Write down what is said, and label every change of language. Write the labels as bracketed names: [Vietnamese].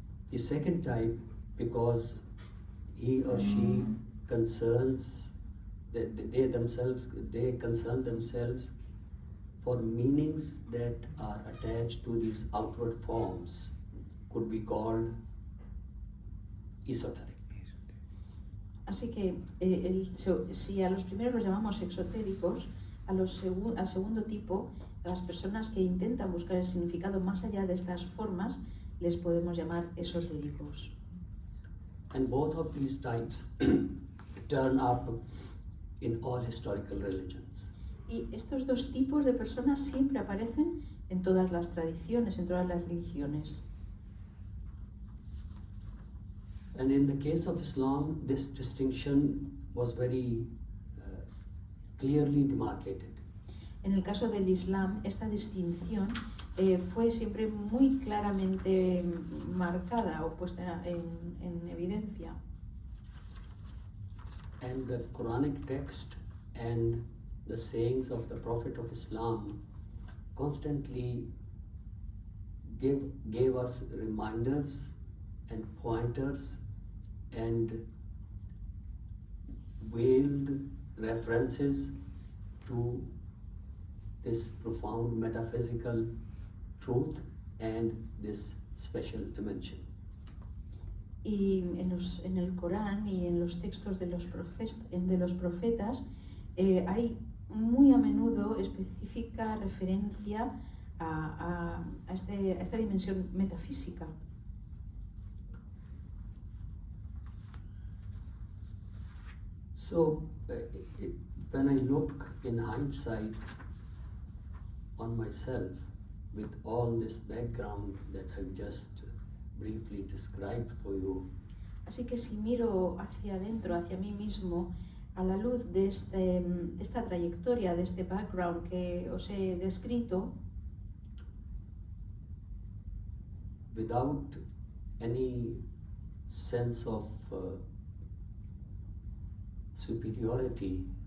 [English] the second type, because he or she concerns, they concern themselves for meanings that are attached to these outward forms, could be called esoteric. [Spanish] así que si a los primeros los llamamos exotéricos, al segundo tipo, a las personas que intentan buscar el significado más allá de estas formas, les podemos llamar esotéricos. [English] And both of these types turn up in all historical religions. [Spanish] Y estos dos tipos de personas siempre aparecen en todas las tradiciones, en todas las religiones. [English] And in the case of Islam, this distinction was very clearly demarcated. [Spanish] En el caso del Islam, esta distinción fue siempre muy claramente marcada o puesta en evidencia. [English] And the Quranic text and the sayings of the Prophet of Islam constantly gave us reminders and pointers and veiled references to this profound metaphysical truth and this special dimension. [Spanish] Y en el Corán y en los textos de los profetas hay muy a menudo específica referencia a esta dimensión metafísica. [English] So, when I look in hindsight on myself with all this background that I've just briefly described for you, [Spanish] así que si miro hacia adentro, hacia mí mismo, a la luz de esta trayectoria, de este background que os he descrito, [English] without any sense of superiority,